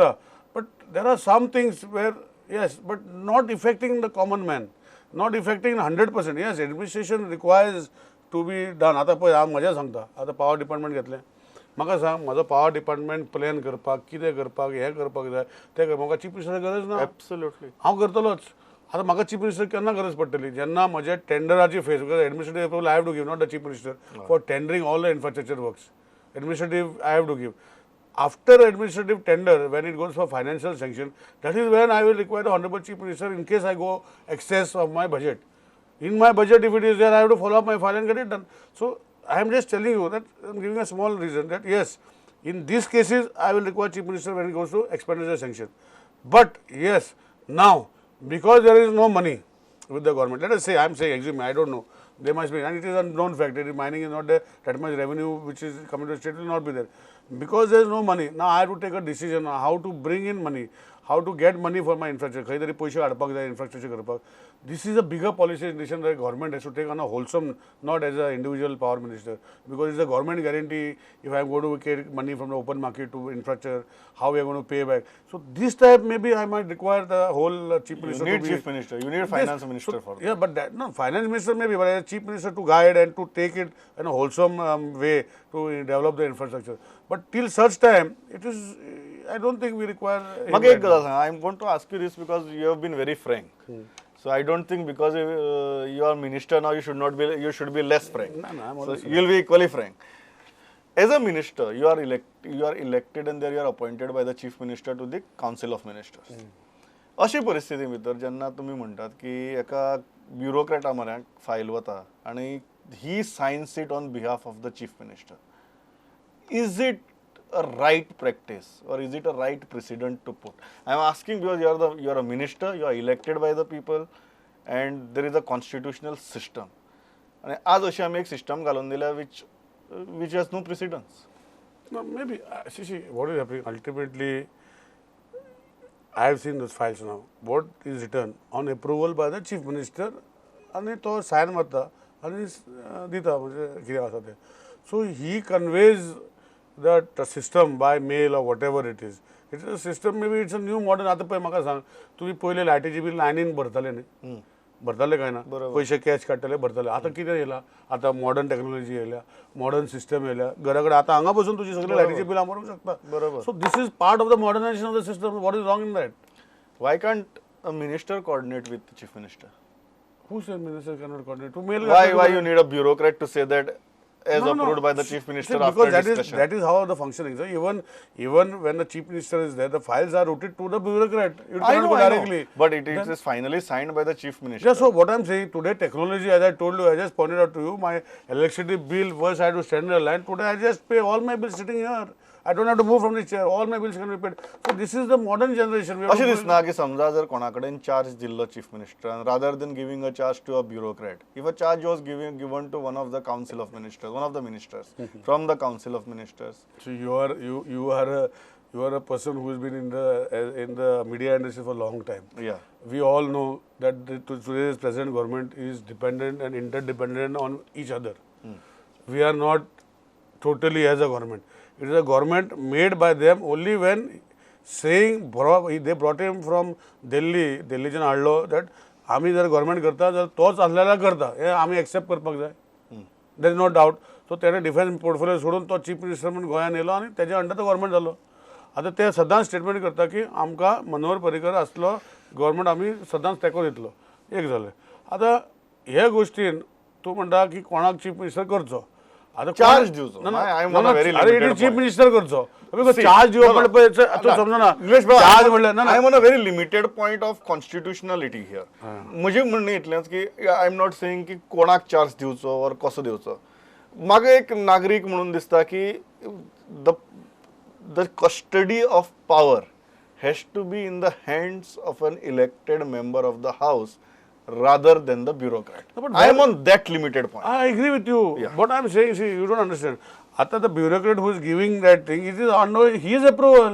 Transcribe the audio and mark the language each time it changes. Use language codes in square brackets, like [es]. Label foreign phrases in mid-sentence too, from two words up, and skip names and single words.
[en] But there are some things where yes, but not affecting the common man, not affecting 100%. Yes, administration requires to be done. [kok] आता पळय हांव म्हजें सांगता, आतां [en] power department [kok] घेतलें, म्हाका सांग म्हजो [en] power department [kok] प्लॅन करपाक कितें करपाक हें करपाक जाय तें करपाक म्हाका चीफ मिनिस्टराची गरज ना. एब्सोल्युटली हांव करतलोच. आता म्हाका चीफ मिनिस्टर केन्ना गरज पडटली जेन्ना म्हजे टेंडराची फेज, [en] because administrative approval I have to give, not the chief minister, for tendering all the infrastructure works. administrative I have to give. after administrative tender, when it goes for financial sanction, that is when I will require the honorable chief minister in case I go excess of my budget. In my budget, if it is there, I have to follow up my file and get it done. So I am just telling you that I am giving a small reason that yes, in these cases I will require chief minister when it goes to expenditure sanction. But yes, now because there is no money with the government, let us say, I am saying, assume, I don't know, there must be, and it is a known fact, it is mining is not there, that much revenue which is coming to the state will not be there. Because there is no money, now I have to take a decision on how to bring in money, how to get money for my infrastructure, [kok] खंय तरी पयशे हाडपाक जाय infrastructure करपाक. [en] This is a bigger policy decision that the government has to take on a wholesome, not as an individual power minister, because it's a government guarantee. If I am going to get money from the open market to infrastructure, how we are going to pay back. So this type maybe I might require the whole chief minister. You need to be, chief minister, you need finance minister for that. Yeah, but that, no, finance minister maybe, but as chief minister to guide and to take it in a wholesome way to develop the infrastructure. But till such time, it is, I don't think we require. [kok] म्हाका एक गजाल सांग, [en] I am going to ask you this because you have been very frank So I don't think because you are minister now, you should be less frank. No, So you will be equally frank. As a minister, you are elected and there you are appointed by the chief minister to the council of ministers. [kok] अशी परिस्थिती भितर जेन्ना तुम्ही म्हणटात की एका ब्युरोक्रेटा म्हऱ्याक फायल वता आणि ही [en] signs it on behalf of the chief minister. Is it a right practice or is it a right precedent to put? I am asking because you are a minister, you are elected by the people, and there is a constitutional system. [kok] And आज अशी आमी एक सिस्टम घालून दिल्या [en] which has no precedence. No, maybe. See, what is happening? Ultimately, I have seen those files now. What is written on approval by the chief minister, [kok] आणि तो sign मारता आणि दिता म्हणजे कितें आसा तें. [en] So he conveys that system by mail or whatever it is. It's a system, maybe it's a new modern. [kok] आता पळय म्हाका सांग, तुम्ही पयले लायटीची बील लायनीन भरताले न्ही, भरताले काय ना, पैसे कॅश काडटाले भरताले. आता कितें येयला, आता [en] modern technology [kok] येयल्या, [en] modern system [kok] येयल्या, घरा कडेन आता हांगा बसून तुजी सगळी लायटीची बिलां भरूंक शकता. बरोबर. [en] so this is part of the modernisation of the system. what is wrong in that? Why can't a minister coordinate with the chief minister? Who said minister cannot coordinate? To mail. Why you need a bureaucrat to say that as approved by the chief minister See, after because discussion? that is how the functioning is. Even when the chief minister is there, the files are routed to the bureaucrat. You I cannot know, go I know. directly. But it is finally signed by the chief minister. Yeah, so what I'm saying, today technology, as I told you, I just pointed out to you, my electricity bill, first I had to stand in a line. Today I just pay all my bills sitting here. I don't have to move from this chair. All my bills can be paid. So this is the modern generation. We have [kok] अशें [en] to- [kok] दिसना की समजा जर कोणा कडेन चार्ज दिल्लो चीफ मिनिस्टरान, [en] rather than giving a charge to a bureaucrat, if a charge was given to one of the council of ministers, one of the ministers from the council of ministers. So you are a person who has been in the media industry for a long time. Yeah. We all know that today's present government is dependent and interdependent on each other. We are not totally as a government. It is a government made by them only when saying they brought him from [kok] दिल्लीच्यान हाडलो [en] that [kok] आमी जर गव्हर्मेंट करता जाल्यार तोच आसलेला करता हे आमी एक्सेप्ट करपाक जाय. [en] there is no doubt. [kok] सो तेणे [en] defence portfolio [kok] सोडून तो [en] chief minister [kok] म्हणून गोंयांत येयलो आनी तेज्या अंडर तो गव्हर्मेंट जालो. आतां ते सदांच स्टेटमेंट करता की आमकां मनोहर पर्रीकर आसलो गव्हर्मेंट आमी सदांच तेंको दितलो. एक जालें. आतां हे गोश्टीन तूं म्हणटा की कोणाक [en] chief minister [kok] करचो. आता चार्ज दिवचो. [en] I am on a very limited point. chief minister [kok] करचो. चार्ज दिवप म्हणल्यार तूं समजना ना. चार्ज म्हणल्यार ना. [en] I am on a very limited point of constitutionality here. [kok] म्हजें म्हणणें इतलेंच की [en] I am not saying [kok] की कोणाक चार्ज दिवचो और कसो दिवचो. म्हाका एक नागरीक म्हणून दिसता की [en] the custody of power has to be in the hands of an elected member of the house rather than the bureaucrat. No, but I am on that limited point. I agree with you. Yeah. What I'm saying, see, you don't understand. After the bureaucrat who is giving that thing, it is under his approval.